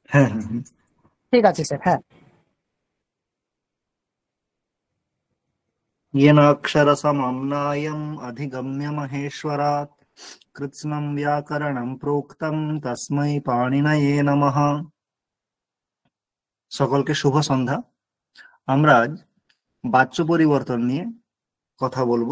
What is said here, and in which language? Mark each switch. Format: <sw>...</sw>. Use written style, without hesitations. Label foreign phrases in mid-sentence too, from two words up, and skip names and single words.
<bn>হ্যাঁ হ্যাঁ হ্যাঁ। ঠিক আছে স্যার, হ্যাঁ।</bn> <sa>येनाक्षरसमम्नायम् अधिगम्य महेश्वरात् कृत्स्नं व्याकरणं प्रोक्तं तस्मै पाणिनये नमः।</sa> <bn>সকলকে শুভ সন্ধ্যা। আমরা আজ বাচ্য পরিবর্তন নিয়ে কথা বলবো।</bn>